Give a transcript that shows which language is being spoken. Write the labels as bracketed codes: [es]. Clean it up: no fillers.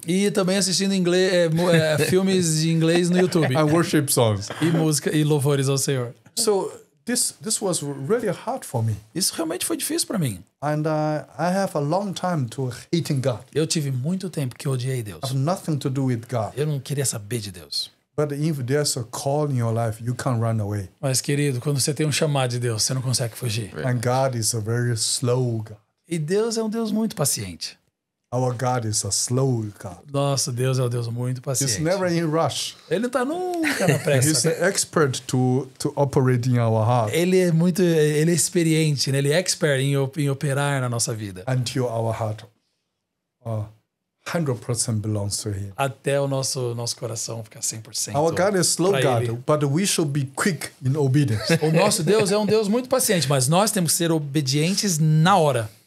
[pt] E também assistindo filmes de inglês no YouTube. [en] And worship songs. [pt] E música e louvores ao Senhor. [en] So this was really hard for me. [pt] Isso realmente foi difícil para mim. [en] And I have a long time to hating God. [pt] Eu tive muito tempo que odiei Deus. [en] I have nothing to do with God. [pt] Eu não queria saber de Deus. [en] But if there's a call in your life, you can't run away. [pt] Mas, querido, quando você tem um chamado de Deus, você não consegue fugir. [en] And God is a very slow God. [pt] E Deus é um Deus muito paciente. [en] Our God is a slow God. [pt] Nosso Deus é um Deus muito paciente. [en] He's never in rush. [pt] Ele não tá nunca na pressa. [en] He's an expert to operate in our heart. [pt] Ele é experiente, né? Ele é expert em operar na nossa vida. [en] Until our heart 100% belongs to Him. [pt] Até o nosso coração ficar 100%. [en] Our God is slow [pt] pra [en] God, [pt] Ele. [en] but we should be quick in obedience. [pt] O nosso Deus é um Deus muito paciente, mas nós temos que ser obedientes na hora.